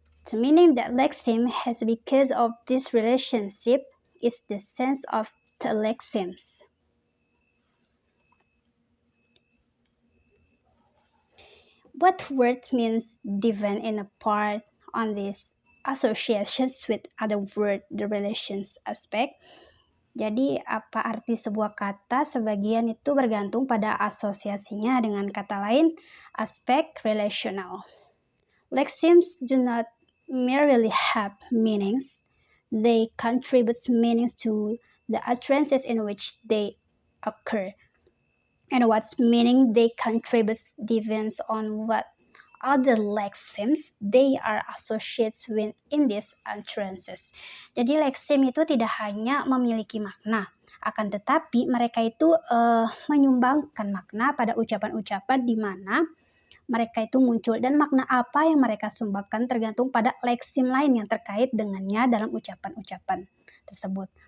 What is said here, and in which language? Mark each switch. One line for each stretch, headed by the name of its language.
English: The meaning that lexeme has because of this relationship is the sense of the lexemes. What word means depend in a part on these associations with other word, the relations aspect.
Indonesian: Jadi apa arti sebuah kata sebagian itu bergantung pada asosiasinya dengan kata lain, aspek relational.
English: Lexemes do not merely have meanings, they contribute meanings to the utterances in which they occur. And what meaning they contribute depends on what other lexemes they are associated with in these utterances.
Indonesian: Jadi lexeme itu tidak hanya memiliki makna, akan tetapi mereka itu menyumbangkan makna pada ucapan-ucapan di mana mereka itu muncul, dan makna apa yang mereka sumbangkan tergantung pada lexeme lain yang terkait dengannya dalam ucapan-ucapan tersebut.